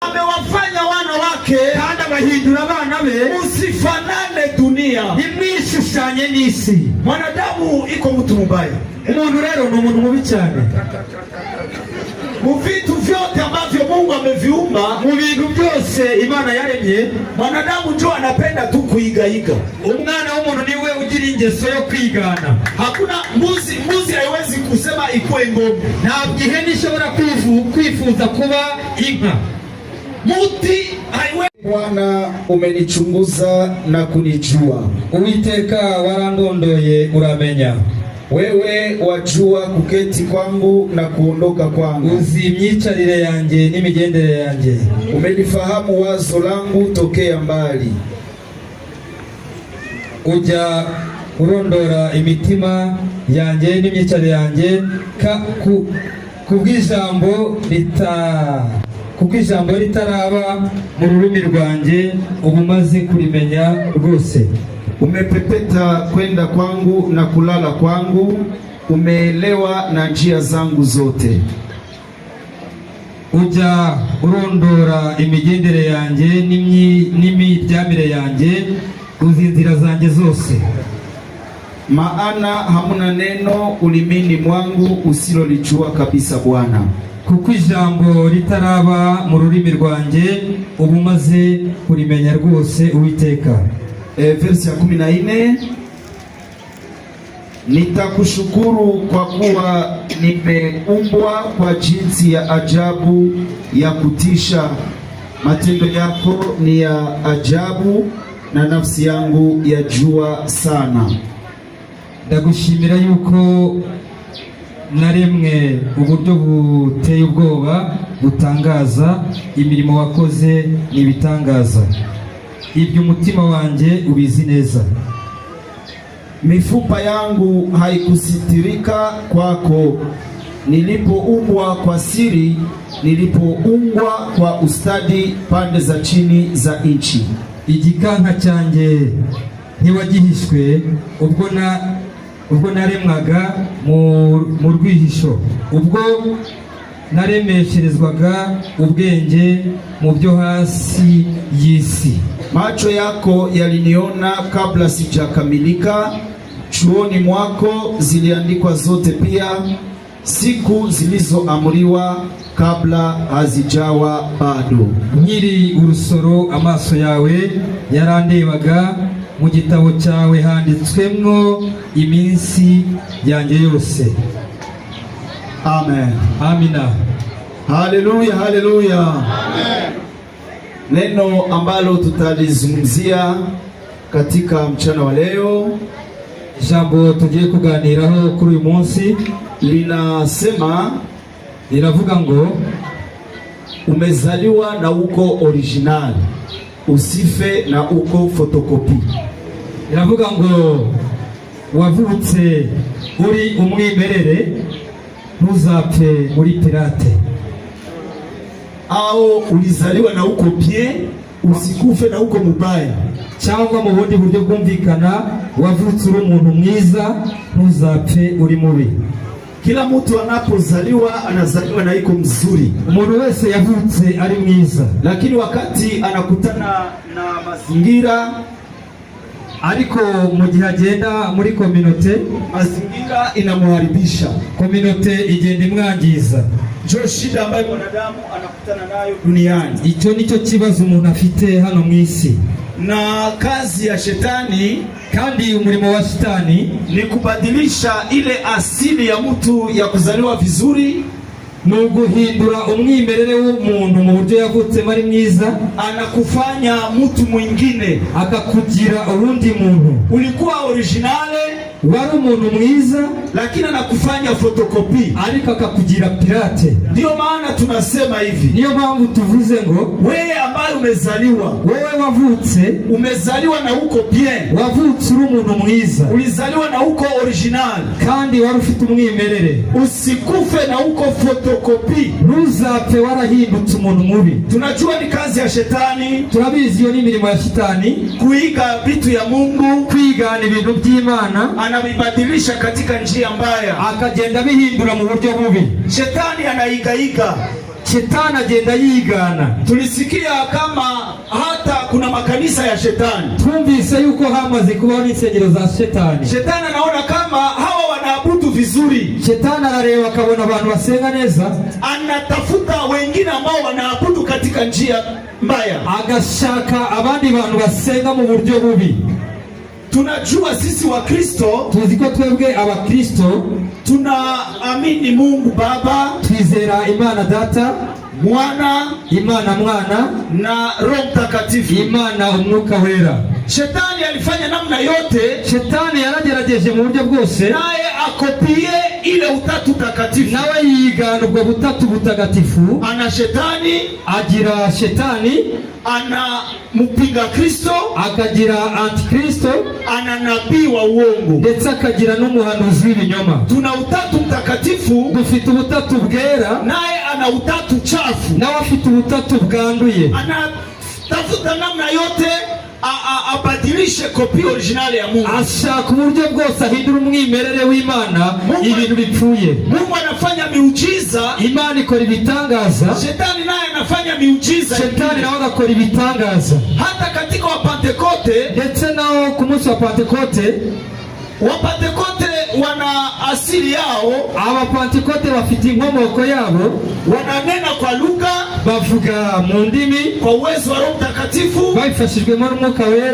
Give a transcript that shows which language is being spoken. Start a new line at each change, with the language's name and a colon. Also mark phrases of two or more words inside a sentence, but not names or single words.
Swahili: amewafanya wana wake
Kinyarwanda: kandi abahindura abana be
Swahili: usifanane dunia,
Kinyarwanda: imwishushanye n'isi.
Swahili: Mwanadamu iko mtu mubaya.
Kinyarwanda: Umuntu rero ni umuntu mubi cyane.
Swahili: Mu vitu vyote ambavyo Mungu ameviumba,
Kinyarwanda: mu bintu byose Imana yaremye,
Swahili: mwanadamu ndio anapenda tu kuigaiga.
Kinyarwanda: Umwana w'umuntu niwe ugira ingeso yo kwigana.
Swahili: Hakuna mbuzi haiwezi kusema ikuwe ngombe.
Kinyarwanda: Ntabwo ihene ishobora kwifuza kuba inka.
Swahili: Muti haiwezi. Bwana, umenichunguza na kunijua.
Kinyarwanda: Uwiteka warandondoye uramenya.
Swahili: Wewe wajua kuketi kwangu na kuondoka kwangu.
Kinyarwanda: Uzi imyicarire yanjye n'imigendere yanjye.
Swahili: Umenifahamu wazo langu tokea mbali.
Kinyarwanda: Ujya urondora imitima yanjye n'imyicarire yanjye kubw'ijambo ritaraba mu rurimi rwanjye, ubumaze kurimenya rwose.
Swahili: Umepepeta kwenda kwangu na kulala kwangu, umeelewa na njia zangu zote.
Kinyarwanda: Ujya urondora imigendere yanjye n'imiryamire yanjye, uzi inzira zanjye zose.
Swahili: Maana hamuna neno ulimini mwangu usilolijua kabisa Bwana.
Kinyarwanda: Kuko ijambo ritaraba mu rurimi rwanjye, ubumaze kurimenya rwose Uwiteka.
Swahili: Verse ya 14, nitakushukuru kwa kuwa nimeumbwa kwa jinsi ya ajabu ya kutisha. Matendo yako ni ya ajabu na nafsi yangu yajua sana.
Kinyarwanda: Ndagushimira yuko naremwe uburyo buteye ubwoba butangaza, imirimo wakoze nibitangaza. Ibyo umutima wanjye ubizi neza.
Swahili: Mifupa yangu haikusitirika kwako, nilipoumbwa kwa siri, nilipoumbwa kwa ustadi pande za chini za nchi.
Kinyarwanda: Igikanka cyanjye ntiwagihishwe ubwo naremwaga mu rwihisho, ubwo naremesherezwaga ubwenge mu byo hasi y'isi.
Swahili: Macho yako yaliniona kabla sijakamilika, chuoni mwako ziliandikwa zote pia, siku zilizoamriwa kabla hazijawa bado.
Kinyarwanda: Nkiri urusoro amaso yawe yarandebaga, mu gitabo cyawe handitswemwo iminsi yanjye yose. Amen.
Swahili: Amina. Haleluya, haleluya. Amen. Neno ambalo tutalizungumzia katika mchana wa leo,
Kinyarwanda: jambo tugiye kuganiraho kuri uyu munsi, linavuga ngo
Swahili: umezaliwa na uko original, usife na uko fotokopi.
Kinyarwanda: Linavuga ngo wavutse uri umwimerere, ntuzapfe uri pirate.
Swahili: Au ulizaliwa na uko bien, usikufe na uko mubaya.
Kinyarwanda: Cyangwa mu bundi buryo bwumvikana, wavutse uri umuntu mwiza, ntuzapfe uri mubi.
Swahili: Kila mtu anapozaliwa anazaliwa na iko mzuri.
Kinyarwanda: Umuntu wese yavutse ari mwiza,
Swahili: lakini wakati anakutana na mazingira,
Kinyarwanda: ariko mu gihe agenda muri community,
Swahili: mazingira inamuharibisha.
Kinyarwanda: Community igenda imwangiza.
Swahili: Ndio shida ambayo mwanadamu anakutana nayo duniani.
Kinyarwanda: Icyo nicyo kibazo umuntu afite hano mu isi.
Swahili: Na kazi ya shetani,
Kinyarwanda: kandi umurimo wa shetani
Swahili: ni kubadilisha ile asili ya mtu ya kuzaliwa vizuri,
Kinyarwanda: nuguhindura umwimerere w'umuntu mu buryo yavutse mari mwiza,
Swahili: anakufanya mtu mwingine,
Kinyarwanda: akakugira urundi muntu.
Swahili: Ulikuwa originale,
Kinyarwanda: wari umuntu mwiza,
Swahili: lakini anakufanya fotokopi,
Kinyarwanda: ariko akakugira pirate.
Swahili: Ndio maana tunasema hivi,
Kinyarwanda: niyo mpamvu tuvuze ngo
Swahili: wewe ambaye umezaliwa,
Kinyarwanda: wewe wavutse,
Swahili: umezaliwa na uko bien,
Kinyarwanda: wavutse uri umuntu mwiza,
Swahili: ulizaliwa na uko original,
Kinyarwanda: kandi wari ufite umwimerere,
Swahili: usikufe na uko fotokopi,
Kinyarwanda: ntuzapfe warahindutse umuntu mubi.
Swahili: Tunajua ni kazi ya shetani,
Kinyarwanda: turabizi iyo ni imirimo ya shetani,
Swahili: kuiga vitu ya Mungu,
Kinyarwanda: kwigana ibintu by'Imana,
Swahili: anabibadilisha katika njia mbaya,
Kinyarwanda: akagenda bihindura mu buryo bubi.
Swahili: Shetani anaigaiga,
Kinyarwanda: shetani agenda yigana.
Swahili: Tulisikia kama hata kuna makanisa ya shetani.
Kinyarwanda: Twumvise yuko hamaze kubaho n'insengero za shetani.
Swahili: Shetani anaona kama hawa wanaabudu vizuri,
Kinyarwanda: shetani arareba akabona abantu basenga neza,
Swahili: anatafuta wengine ambao wanaabudu katika njia mbaya,
Kinyarwanda: agashaka abandi bantu basenga mu buryo bubi.
Swahili: Tunajua sisi wa Kristo,
Kinyarwanda: tuzi ko twebwe abakristo
Swahili: tunaamini Mungu Baba,
Kinyarwanda: twizera Imana Data, Imana Mwana
Swahili: na Roho Mtakatifu,
Kinyarwanda: Imana Umwuka Wera.
Swahili: Shetani alifanya namna yote,
Kinyarwanda: shetani yaragerageje mu buryo bwose,
Swahili: naye akopie ile utatu takatifu,
Kinyarwanda: nawe yigana ubwo butatu butagatifu.
Swahili: Ana shetani,
Kinyarwanda: agira shetani,
Swahili: ana mpinga Kristo,
Kinyarwanda: akagira antikristo,
Swahili: ana nabii wa uongo,
Kinyarwanda: ndetse akagira n'umuhanuzi w'ibinyoma.
Swahili: Tuna utatu mtakatifu,
Kinyarwanda: dufite ubutatu bwera,
Swahili: naye ana utatu chafu,
Kinyarwanda: nawe afite ubutatu bwanduye.
Swahili: Anatafuta namna yote abadilishe kopi originale ya Mungu,
Kinyarwanda: ashaka uburyo bwose ahindura umwimerere w'Imana ibintu bipfuye.
Swahili: Mungu anafanya miujiza,
Kinyarwanda: Imana ikora ibitangaza,
Swahili: shetani naye anafanya miujiza,
Kinyarwanda: shetani nawe agakora ibitangaza.
Swahili: Hata katika Wapentekote,
Kinyarwanda: ndetse naho ku munsi wa Pentekote,
Swahili: Wapentekote wana asili yao,
Kinyarwanda: Abapentekote bafite inkomoko yabo,
Swahili: wananena kwa lugha,
Kinyarwanda: bavuga mu ndimi
Swahili: kwa uwezo wa Roho Mtakatifu,
Kinyarwanda: babifashijwemo n'Umwuka Wera.